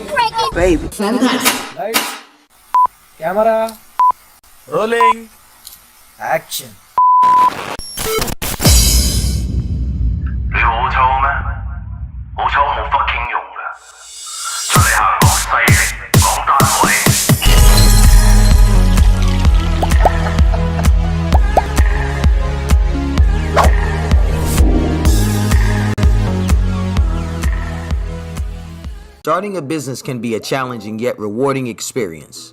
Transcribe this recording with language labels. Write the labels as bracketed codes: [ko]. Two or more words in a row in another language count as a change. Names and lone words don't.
[en] Frankie Baby Fantastic. Lights, camera, rolling, action. [yue] 你好臭咩？好臭冇 fucking 用啦！出嚟行講勢力，講單位。 [en] Starting a business can be a challenging yet rewarding experience.